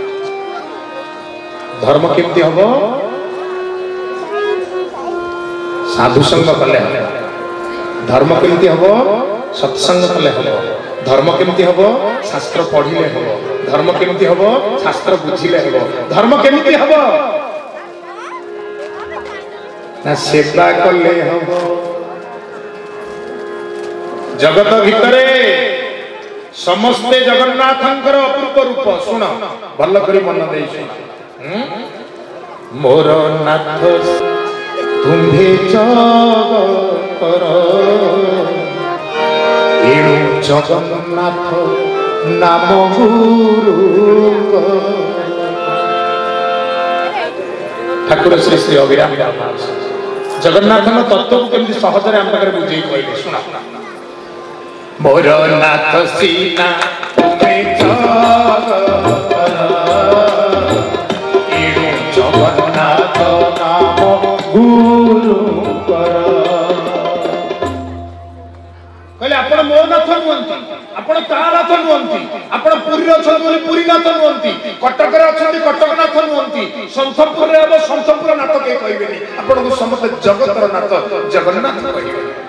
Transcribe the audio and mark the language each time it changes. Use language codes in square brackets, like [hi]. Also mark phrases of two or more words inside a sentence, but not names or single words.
[or] ଧର୍ମ କେମିତି ହେବ ସାଧୁ ସଙ୍ଗ କଲେ ଧର୍ମ କେମିତି ହେବ ସତ୍ସଙ୍ଗ କଲେ ହେବ ଧର୍ମ କେମିତି ହେବ ଶାସ୍ତ୍ର ପଢିଲେ ହେବ ଧର୍ମ କେମିତି ହେବ ଶାସ୍ତ୍ର ବୁଝିଲେ ହେବ ଧର୍ମ କେମିତି ହେବ ନା ସେବା କଲେ ହେବ ଜଗତ ଭିତରେ ସମସ୍ତେ ଜଗନ୍ନାଥଙ୍କର ଅପୂର୍ବ ରୂପ ଶୁଣ ଭଲ କରି ମନ ଦେଇ ଶୁଣ ମୋର ନାଥ ତୁମ୍ଭେ ଜଗତର ଏଣୁ ଜଗନ୍ନାଥ ନାମ ଗୁରୁ ଠାକୁର ଶ୍ରୀ ଶ୍ରୀ ଅଭିରାମ ଜଗନ୍ନାଥ ତତ୍ତ୍ୱ କୁ କେମିତି ସହଜରେ ଆମ ପାଖେ ବୁଝେଇ କହିଲେ ଶୁଣ ମୋର ନାଥ ସିନା ତୁମ୍ଭେ ଜଗତର ଏଣୁ ଜଗନ୍ନାଥ ନାମ ଗୁରୁ କହିଲେ ଆପଣ ମୋର ନାଥ ନୁହଁନ୍ତି ଆପଣ ତା ନାଥ ନୁହଁନ୍ତି ଆପଣ ପୁରୀ ଅଛନ୍ତି ବୋଲି ପୁରୀ ନାଥ ନୁହଁନ୍ତି କଟକ ରେ ଅଛନ୍ତି କଟକ ନାଥ ନୁହଁନ୍ତି ସନ୍ତପୁର ରେ ଅଛ ସନ୍ତପୁର ନାଥ କେ କହିବେନି ଆପଣ କୁ ସମସ୍ତ ଜଗତର ନାଥ ଜଗନ୍ନାଥ କହିବେ